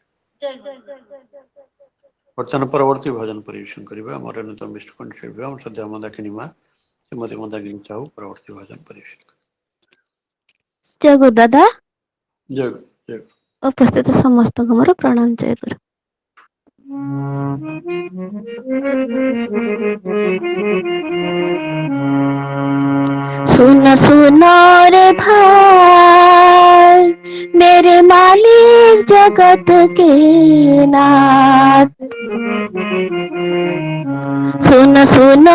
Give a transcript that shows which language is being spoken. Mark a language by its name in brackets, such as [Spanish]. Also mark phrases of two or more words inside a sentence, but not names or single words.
[Odia] ବର୍ତ୍ତମାନ ପରବର୍ତ୍ତୀ ଭଜନ ପରିବେଷଣ କରିବା ଆମର ଅନ୍ୟତମ ବିଷ୍ଟ କଣ୍ଠଶିଳ୍ପୀ ଆମର ସଦ୍ୟ ମନ୍ଦାକିନୀ ମା ଶ୍ରୀମତୀ ମନ୍ଦାକିନୀ ସାହୁ ପରବର୍ତ୍ତୀ ଭଜନ ପରିବେଷଣ କରିବେ। ଜୟ ଗୁରୁ ଦାଦା ଜୟ ଗୁରୁ। ଜୟ ଗୁରୁ। ଉପସ୍ଥିତ ସମସ୍ତଙ୍କୁ ମୋର ପ୍ରଣାମ। ଜୟ ଗୁରୁ। [Hindi] सुन सुनो रे भाई मेरे मालिक जगत के नाथ सुन सुनो